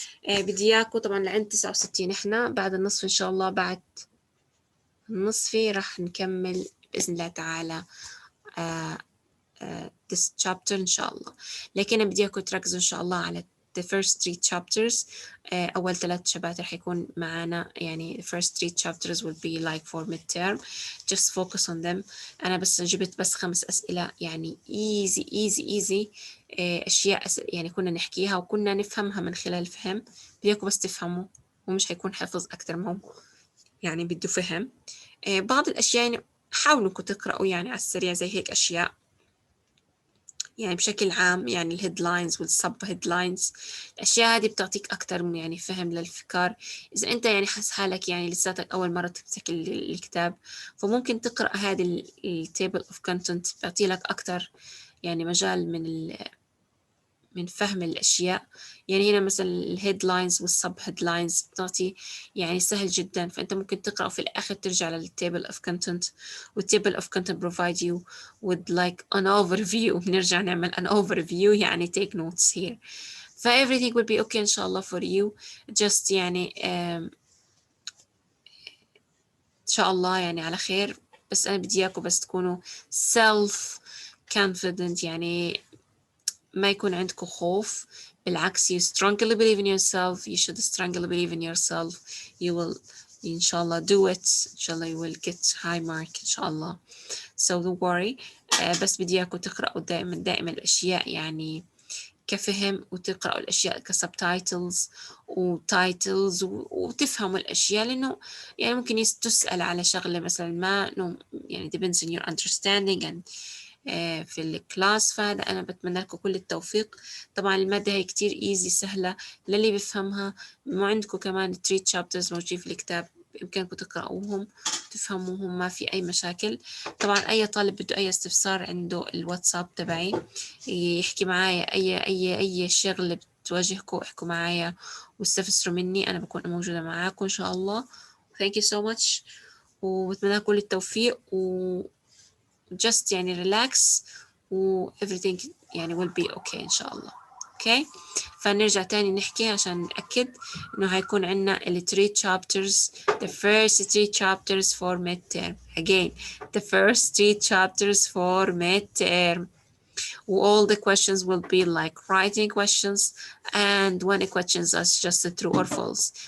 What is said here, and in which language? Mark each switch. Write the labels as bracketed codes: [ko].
[ar] بدي إياكم طبعا لعند 69 إحنا بعد النصف إن شاء الله، بعد النصفي راح نكمل بإذن الله تعالى this chapter إن شاء الله. لكن بدي إياكم تركزوا إن شاء الله على [en] the first three chapters. [ar] أول 3 شباتر حيكون معنا، يعني [en] the first 3 chapters will be like for midterm. Just focus on them. [ar] أنا بس جبت بس 5 أسئلة يعني easy أشياء يعني كنا نحكيها وكنا نفهمها من خلال فهم. بدي إياكم بس تفهموا، ومش حيكون حفظ أكتر ما هو يعني بده فهم. بعض الأشياء يعني حاولوا إنكم تقرأوا يعني على السريع زي هيك أشياء يعني بشكل عام، يعني الهيدلاينز والسب هيدلاينز، الأشياء هذه بتعطيك أكتر يعني فهم للفكار. إذا أنت يعني حاسس حالك يعني لساتك أول مرة تمسك الكتاب، فممكن تقرأ هذه التيبل اوف كونتنت، بيعطي لك أكتر يعني مجال من فهم الأشياء. يعني هنا مثلا الهيدلاينز والسب هيدلاينز بتعطي يعني سهل جدا، فأنت ممكن تقرأ وفي الآخر ترجع للتيبل of content، والتيبل of content [en] provide you with like an overview. [ar] بنرجع نعمل an overview يعني [en] take notes here. [ar] ف [en] everything will be okay [ar] إن شاء الله for you. just يعني إن شاء الله يعني على خير. بس أنا بدي إياكم بس تكونوا self confident، يعني ما يكون عندكم خوف، بالعكس [en] you strongly believe in yourself. You should strongly believe in yourself. You will [ar] إن شاء الله [en] do it. إن شاء الله you will get high mark إن شاء الله. So don't worry. [ar] بس بدي إياكم تقرأوا دائما الأشياء يعني كفهم، وتقرأوا الأشياء كسبتايتلز وتايتلز وتفهموا الأشياء، لأنه يعني ممكن تسأل على شغلة مثلا ما يعني [en] depends on your understanding and [ar] في الكلاس. فهذا أنا بتمنى لكم كل التوفيق. طبعا المادة هي كتير إيزي سهلة للي بيفهمها. مو عندكم كمان 3 chapters موجودين في الكتاب، بإمكانكم تقرأوهم تفهموهم، ما في أي مشاكل. طبعا أي طالب بده أي استفسار عنده الواتساب تبعي يحكي معايا، أي شغلة بتواجهكم احكوا معايا واستفسروا مني، أنا بكون موجودة معاكم إن شاء الله. [en] Thank you so much، [ar] وبتمنى كل التوفيق [en] just يعني relax و everything يعني will be okay إن شاء الله. okay. [ar] فنرجع تاني نحكي عشان نأكد إنه هيكون عنا ال 3 chapters. [en] The first 3 chapters for midterm. Again, the first 3 chapters for midterm. All the questions will be like writing questions, and when the questions are just true or false.